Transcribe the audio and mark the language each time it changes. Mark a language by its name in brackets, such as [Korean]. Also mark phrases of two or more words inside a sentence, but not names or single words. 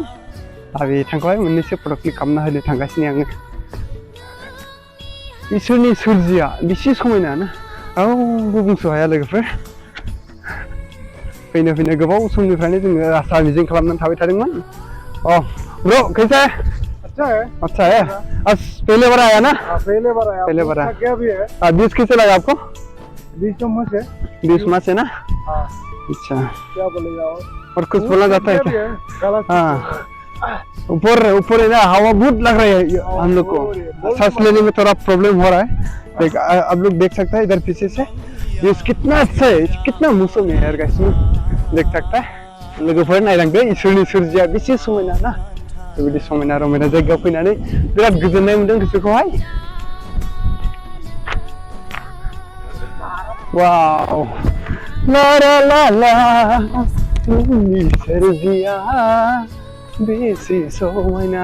[Bodo] आरो बिथांखौहाय मोननैसो फट' क्लिक खालामना होनो थांगासिनो आङो। इसोरनि सोरजिया बेसे समायना ना रावबो बुंस' हाया लोगोफोर। फैनो गोबाव समनिफ्रायनो जोङो आसा मिजिं खालामनानै थाबाय थादोंमोन। [Hindi] अ ब्रो कैसा है? अच्छा है। आज पहले बार आया ना? पहले बार आया। क्या भी है? बीच कैसे लगा आपको? 20 मार्च है ना? हाँ। अच्छा क्या बोलेगा और कुछ बोलना चाहता है क्या? हाँ ऊपर है ना हवा बहुत लग रहा है हम लोग को। सांस लेने में थोड़ा प्रॉब्लम हो रहा है। देख आप लोग देख सकते हैं इधर पीछे से ये कितना अच्छा है, कितना मौसम है यार गाइस देख सकता है। [Bodo] लोगोफोर नायलांदो इसोरनि सोरजिया बेसे समायना ना। बेबायदि समायना रमायना जायगायाव फैनानै बिराद गोजोननाय मोनदों गोसोखौहाय। वाव ला ला ला ला जोंनि सोरजिया बेसे समायना।